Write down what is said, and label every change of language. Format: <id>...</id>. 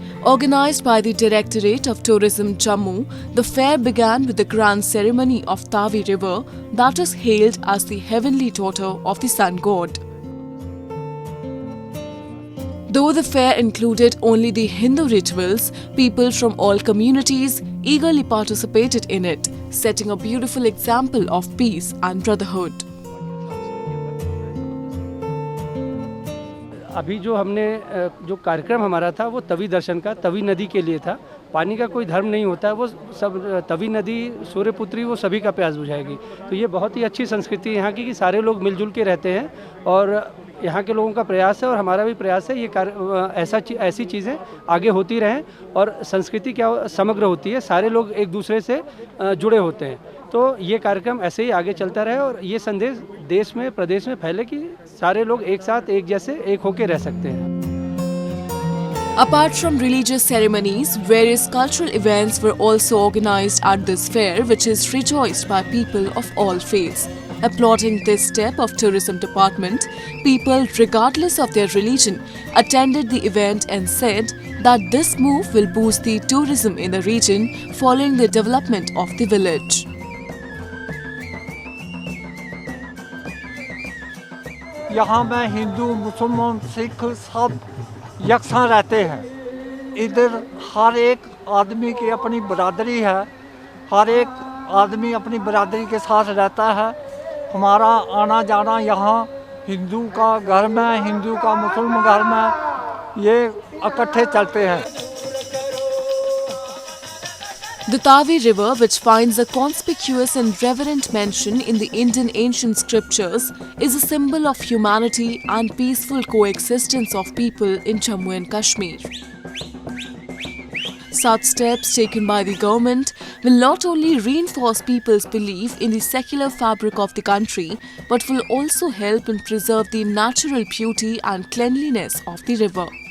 <en>Organized by the Directorate of Tourism Jammu, the fair began with the grand ceremony of Tavi river that is hailed as the heavenly daughter of the sun god. Though the fair included only the Hindu rituals, people from all communities eagerly participated in it, setting a beautiful example of peace and brotherhood.</en> <hi>अभी जो हमने जो कार्यक्रम हमारा था वो तवी दर्शन का, तवी नदी के लिए था। पानी का कोई धर्म नहीं होता है, वो सब तवी नदी सूर्यपुत्री वो सभी का प्यास बुझाएगी। तो ये बहुत ही अच्छी संस्कृति है यहाँ की कि सारे लोग मिलजुल के रहते हैं और यहाँ के लोगों का प्रयास है और हमारा भी प्रयास है ये ऐसी चीज़ें आगे होती रहें और संस्कृति क्या समग्र होती है, सारे लोग एक दूसरे से जुड़े होते हैं। तो ये कार्यक्रम ऐसे ही आगे चलता रहे और ये संदेश देश में प्रदेश में फैले कि सारे लोग एक साथ एक जैसे एक होके रह सकते हैं।</hi> <en>Apart from religious ceremonies, various cultural events were also organized at this fair, which is rejoiced by people of all faiths. Applauding this step of tourism department, people regardless of their religion attended the event and said that this move will boost the tourism in the region following the development of the village.</en> <hi>यहाँ में हिंदू मुसलमान सिख सब यकसा रहते हैं। इधर हर एक आदमी की अपनी बरादरी है, हर एक आदमी अपनी बरादरी के साथ रहता है। हमारा आना जाना यहाँ हिंदू का घर में, हिंदू का मुसलमान घर में, ये इकट्ठे चलते हैं।</hi> <en>The Tavi River, which finds a conspicuous and reverent mention in the Indian ancient scriptures, is a symbol of humanity and peaceful coexistence of people in Jammu and Kashmir. Such steps taken by the government will not only reinforce people's belief in the secular fabric of the country, but will also help in preserve the natural beauty and cleanliness of the river.</en>